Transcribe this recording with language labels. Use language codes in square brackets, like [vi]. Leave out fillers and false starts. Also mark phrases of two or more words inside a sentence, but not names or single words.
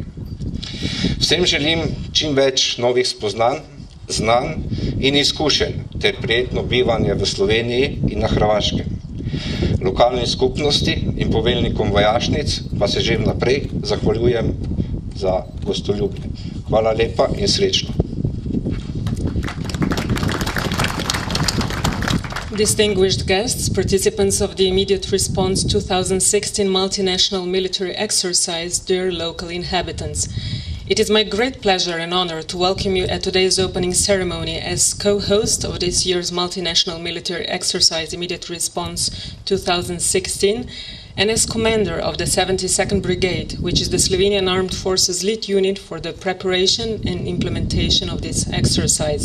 [sl] Vsem želim čim več novih spoznanj, znanj in izkušenj ter prijetno bivanje v Sloveniji in na Hrvaškem. Lokalnim skupnosti in poveljnikom vojašnic pa se že vnaprej zahvaljujem za gostoljubje. Hvala lepa in srečno. [en] Distinguished guests, participants of the Immediate Response 2016 multinational military exercise, dear local inhabitants. It is my great pleasure and honor to welcome you at today's opening ceremony as co-host of this year's multinational military exercise Immediate Response 2016 and as commander of the 72nd Brigade, which is the Slovenian Armed Forces lead unit for the preparation and implementation of this exercise.